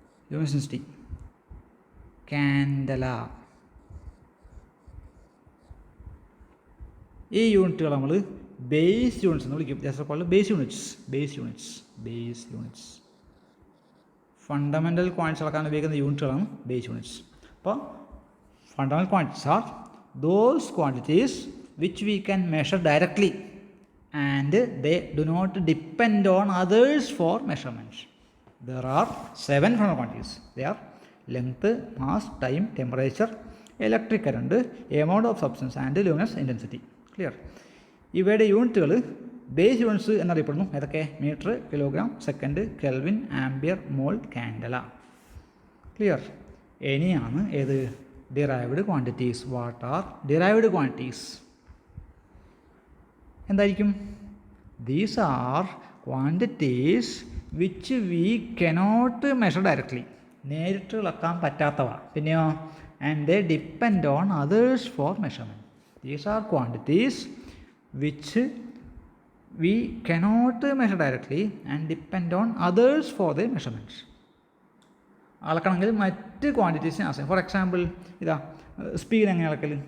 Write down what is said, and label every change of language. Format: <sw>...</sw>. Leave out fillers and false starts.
<en>luminous intensity candela.</en> <ml>ഈ യൂണിറ്റുകൾ നമ്മൾ ബേസ് യൂണിറ്റ്സ് എന്ന് വിളിക്കും.</ml> <en>Just called base units.</en> <ml>Fundamental quantities അളക്കാൻ ഉപയോഗിക്കുന്ന യൂണിറ്റുകളാണ് ബേസ് യൂണിറ്റ്സ്. അപ്പോൾ</ml> <en>Fundamental quantities are those quantities which we can measure directly and they do not depend on others for measurements. There are 7 fundamental quantities. They are length, mass, time, temperature, electric current, amount of substance and luminous intensity. Clear?</en> <ml>ഇവയുടെ യൂണിറ്റുകൾ base units എന്നറിയപ്പെടുന്നു. ഏതൊക്കെ? Metre, kilogram, second, kelvin, ampere, മോൾ, candela. Clear? ഇനിയാണ് ഏത്? Derived quantities.</ml> <en>What are derived quantities?</en> <ml>എന്തായിരിക്കും?</ml> <en>These are quantities which we cannot measure directly</en> <ml>നേരിട്ട് അളക്കാൻ പറ്റാത്തവ. പിന്നെയോ</ml> <en>And they depend on others for measurement. These are quantities which we cannot measure directly and depend on others for the measurements.</en> <ml>അളക്കണമെങ്കിൽ മറ്റ് ക്വാണ്ടിറ്റീസിനെ ആശ്രയം.</ml> <en>for example</en> <ml>ഇതാ speed എങ്ങനെ അളക്കൽ?</ml>